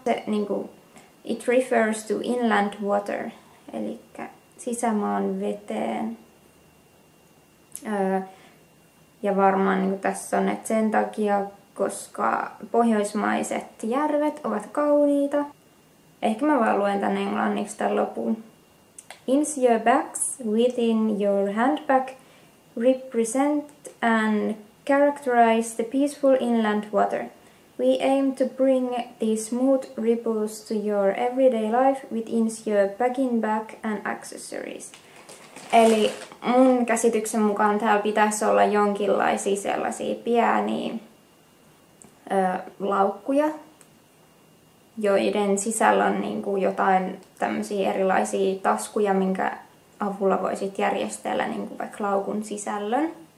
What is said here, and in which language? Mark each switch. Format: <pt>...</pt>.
<fi>Se, niin kuin,</fi> <en>it refers to inland water,</en> <fi>eli sisämaan veteen. Ja varmaan niin kuin tässä on, että sen takia, koska pohjoismaiset järvet ovat kauniita. Ehkä mä vaan luen tän englanniksi tämän lopun.</fi> <en>Insieux bags within your handbag represent and characterize the peaceful inland water. We aim to bring these smooth ripples to your everyday life with Insieux bag-in bag and accessories.</en> <fi>Eli mun käsityksen mukaan täällä pitäisi olla jonkinlaisia sellaisia pieniä laukkuja, joiden sisällä on niin kuin jotain tämmöisiä erilaisia taskuja, minkä avulla voisit järjestellä niin kuin vaikka laukun sisällön.</fi>